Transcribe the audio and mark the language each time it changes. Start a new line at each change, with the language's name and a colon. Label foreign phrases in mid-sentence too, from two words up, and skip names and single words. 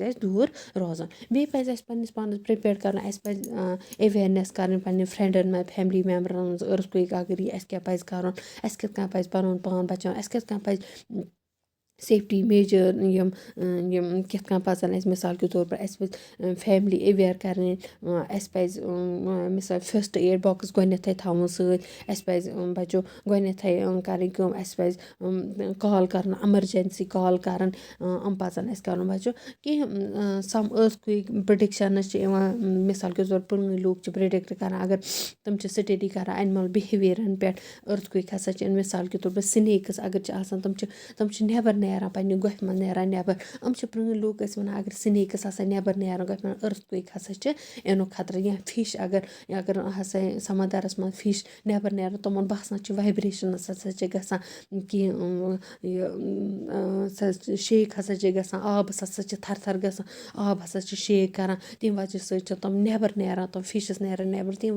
Kashmiri: اَسہِ دوٗر روزُن بیٚیہِ پَزِ اَسہِ پنٛنِس پانَس پرٛپیَر کَرُن اَسہِ پَزِ اٮ۪ویرنٮ۪س کَرٕنۍ پنٛنٮ۪ن فرٛٮ۪نٛڈَن منٛز
English: family members
Kashmiri: منٛز أرٕتھ اگر یہِ اَسہِ کیٛاہ پَزِ کَرُن اَسہِ کِتھ کٔنۍ پَزِ پَنُن پان بَچاوُن اَسہِ کِتھ کٔنۍ پَزِ
English: safety measures
Kashmiri: یِم کِتھ کٔنۍ پَزَن اَسہِ مِثال
Urdu: کے طور پر
Kashmiri: اَسہِ پَزِ
English: family aware
Kashmiri: کَرٕنۍ اَسہِ پَزِ مِثال
English: first aid box
Kashmiri: گۄڈنٮ۪تھٕے تھاوُن سۭتۍ اَسہِ پَزِ بَچو گۄڈنٮ۪تھٕے کَرٕنۍ کٲم اَسہِ پَزِ کال کَرُن
English: emergency call
Kashmiri: کَرُن یِم پَزَن اَسہِ کَرُن بَچو کینٛہہ
English: some earthquake predictions
Kashmiri: چھِ یِوان
Urdu: مِثال کے طور
Kashmiri: پرٛٲنۍ لوٗکھ چھِ پرٛڈِکٹ کَران اگر تِم چھِ سٹیڈی کَران
English: animal behaviour
Kashmiri: پٮ۪ٹھ أرٕتھکُیِک ہَسا چھِ
Urdu: مِثال کے طور پر
Kashmiri: سٕنیکٕس اگر چھِ آسان تِم چھِ نٮ۪بَر نیران پنٛنہِ گۄپھِ منٛز نیران نٮ۪بَر یِم چھِ پرٛٲنۍ لوٗکھ ٲسۍ وَنان اگر سٕنیکٕس ہَسا نٮ۪بَر نیران گۄپھِ منٛز أرٕتھکُیِک ہَسا چھِ یِنُک خطرٕ یا فِش اگر ہَسا سَمندَرَس منٛز فِش نٮ۪بَر نیران تِمَن باسان چھِ وایبریشنٕز ہَسا چھِ گژھان کینٛہہ یہِ شیک ہَسا چھِ گژھان آبَس ہَسا چھِ تھَر تھَر گژھان آب ہَسا چھِ شیک کَران تمہِ وجہ سۭتۍ چھِ تِم نٮ۪بَر نیران تِم فِشِز نیران نٮ۪بَر